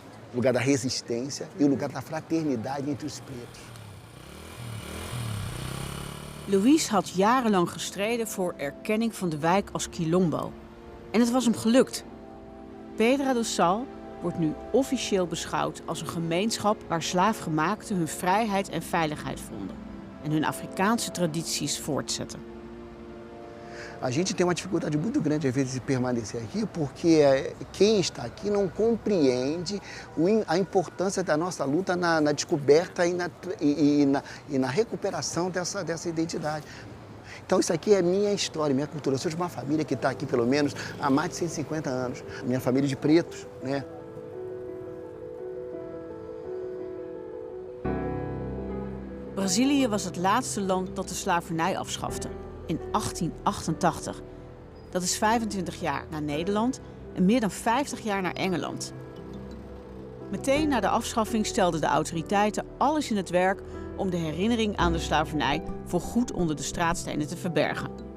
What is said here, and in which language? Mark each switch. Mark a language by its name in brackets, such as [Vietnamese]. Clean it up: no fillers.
[Portuguese] O lugar da resistência e o lugar da fraternidade entre os pretos. [Dutch] Louis had jarenlang gestreden voor erkenning van de wijk als Quilombo. En het was hem gelukt. Pedra do Sal wordt nu officieel beschouwd als een gemeenschap waar slaafgemaakten hun vrijheid en veiligheid vonden en hun Afrikaanse tradities voortzetten. [Portuguese] A gente tem uma dificuldade muito grande, às vezes, de permanecer aqui, porque quem está aqui não compreende a importância da nossa luta na descoberta e na recuperação dessa identidade. Então, isso aqui é minha história, minha cultura. Eu sou de uma família que está aqui, pelo menos, há mais de 150 anos. Minha família de pretos, né? [Dutch] Brazilië was het laatste land dat de slavernij afschafte, in 1888. Dat is 25 jaar na Nederland en meer dan 50 jaar naar Engeland. Meteen na de afschaffing stelden de autoriteiten alles in het werk om de herinnering aan de slavernij voorgoed onder de straatstenen te verbergen.